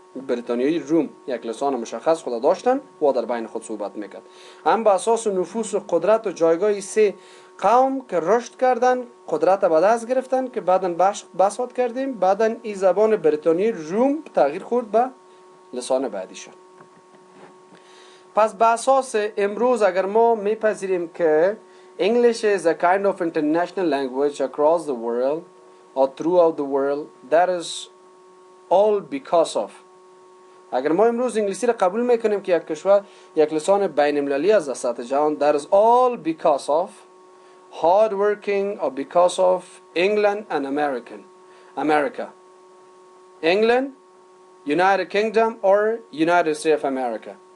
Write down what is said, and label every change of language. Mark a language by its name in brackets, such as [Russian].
[Persian] بریتانیایی روم یک لسان مشخص خود داشتن و در بین خود صحبت میکرد. هم به اساس نفوذ و قدرت و جایگاه سه قوم که رشد کردن، قدرت به دست گرفتن که بعداً بحث کردیم، بعداً این زبان بریتانیایی روم تغییر خورد به لسان بعدیشان. پس به اساس امروز اگر ما میپذیریم که [English] English is a kind of international language across the world or throughout the world, that is all because of. [Persian] اگر ما امروز انگلیسی را قبول میکنیم که یک کشور یک لسان بین المللی از سطح جهان، [English] that is all because of hard working or because of England and America. England, United Kingdom or United States of America.